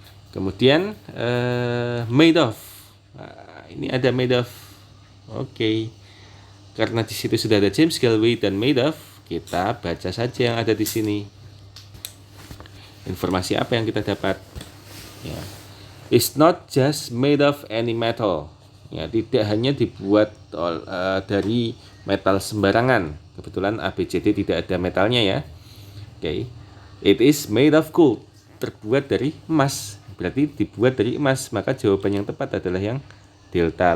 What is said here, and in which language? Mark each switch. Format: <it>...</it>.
<id>Kemudian made of. Nah, ini ada made of. Oke. Karena di situ sudah ada James Galloway dan made of, kita baca saja yang ada di sini. Informasi apa yang kita dapat? Ya.</id> <en>It's not just made of any metal.</en> <id>Ya, tidak hanya dibuat dari metal sembarangan. Kebetulan ABCD tidak ada metalnya ya. Oke.</id> <en>It is made of gold.</en> <id>Terbuat dari emas. Berarti dibuat dari emas, maka jawaban yang tepat adalah yang delta.</id>